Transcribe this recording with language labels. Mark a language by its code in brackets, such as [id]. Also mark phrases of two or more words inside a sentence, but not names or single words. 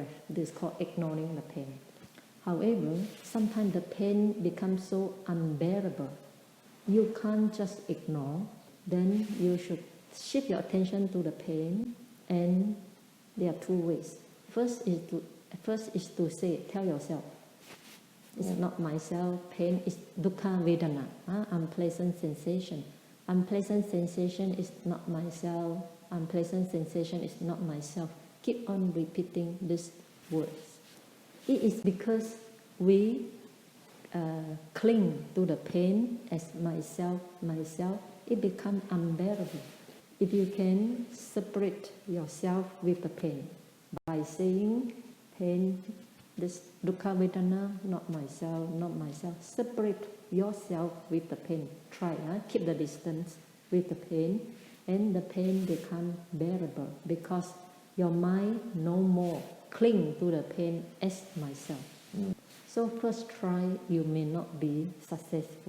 [en] This is called ignoring the pain. However, sometimes the pain becomes so unbearable. You can't just ignore. Then you should shift your attention to the pain. And there are 2 ways. First is to say, tell yourself, it's not myself. Pain is [pi] dukkha vedana, [en] unpleasant sensation. Unpleasant sensation is not myself. Unpleasant sensation is not myself. Keep on repeating these words. It is because we cling to the pain as myself, it becomes unbearable. If you can separate yourself with the pain by saying, pain, this [pi] dukkha vedana, [en] not myself, separate yourself with the pain. Try, keep the distance with the pain, and the pain becomes bearable because your mind no more cling to the pain as myself. So first try, you may not be successful.